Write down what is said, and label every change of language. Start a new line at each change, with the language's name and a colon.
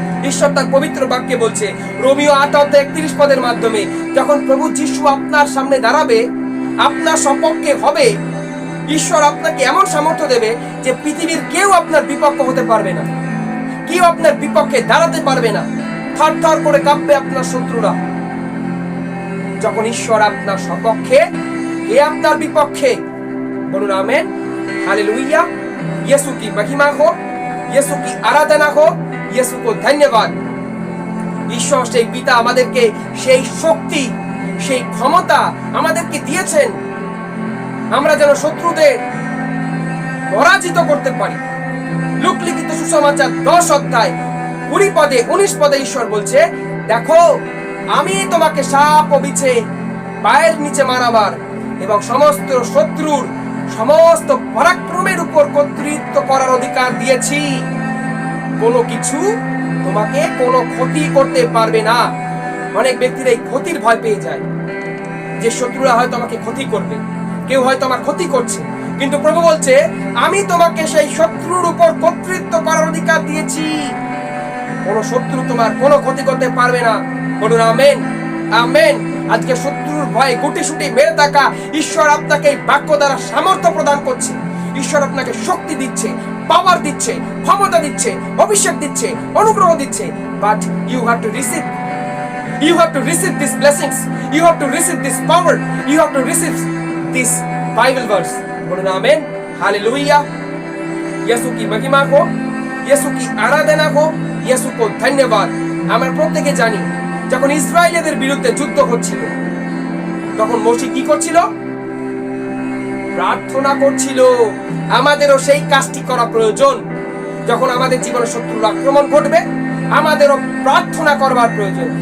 Bangla: ঈশ্বর তার পবিত্র বাক্যে বলছে, রোমিও 8 অধ্যায় 31 পদের মাধ্যমে, যখন প্রভু যিশু আপনার সামনে দাঁড়াবে, আপনার সপক্ষে হবে, ঈশ্বর আপনাকে এমন সামর্থ্য দেবে যে পৃথিবীর কেউ আপনার বিপক্ষ হতে পারবে না, কেউ আপনার বিপক্ষে দাঁড়াতে পারবে না। থর থর করে কাঁপবে আপনার শত্রুরা। যখন ঈশ্বর আপনার সপক্ষে, কে আপনার বিপক্ষে? বলুন আমেন, हालेलुया।
Hindi: यीशु की महिमा हो, यीशु की आराधना हो, यीशु को धन्यवाद।
Bangla: ঈশ্বর সেই পিতা আমাদেরকে সেই শক্তি, সেই ক্ষমতা আমাদেরকে দিয়েছেন, আমরা যেন শত্রুদের পরাজিত করতে পারি। লূক লিখিত সুসমাচার 10 অধ্যায় 20 পদে 19 পদে ঈশ্বর বলছে, দেখো আমি তোমাকে সাপ ও বিছে পায়ের নিচে মারাবার এবং সমস্ত শত্রুর সমস্ত পরাক্রমের উপর কর্তৃত্ব করার অধিকার দিয়েছি। কোনো কিছু তোমাকে কোনো ক্ষতি করতে পারবে না। অনেক ব্যক্তিরা এই ক্ষতির ভয় পেয়ে যায়, যে শত্রুরা হয়তো আমাকে ক্ষতি করবে, কেউ হয়তো আমার ক্ষতি করছে, কিন্তু প্রভু বলছে আমি তোমাকে সেই শত্রুর উপর কর্তৃত্ব করার অধিকার দিয়েছি। কোনো শত্রু তোমার কোনো ক্ষতি করতে পারবে না। বলুন আমেন, আমেন। আজকে শত্রুর ভয়ে গুটিসুটি মেরে থাকা ঈশ্বর আপনাকে এই বাক্য দ্বারা সামর্থ্য প্রদান করছে। ঈশ্বর আপনাকে শক্তি দিচ্ছে, পাওয়ার দিচ্ছে, ক্ষমতা দিচ্ছে, অভিষেক দিচ্ছে, অনুগ্রহ দিচ্ছে,
English: But you have to receive, you have to receive these blessings, you have to receive this power, you have to receive this Bible verse.
Hindi: बोलो ना आमेन, हालेलुया। यीशु की महिमा को, यीशु की आराधना को, यीशु को धन्यवाद।
Bangla: আমরা প্রত্যেকে জানি যখন ইসরায়েলদের বিরুদ্ধে যুদ্ধ হচ্ছিল তখন মোশে কি করছিল? প্রার্থনা করছিল। আমাদেরও সেই কাজটি করা প্রয়োজন। যখন আমাদের জীবনে শত্রুর আক্রমণ ঘটবে আমাদেরও প্রার্থনা করবার প্রয়োজন।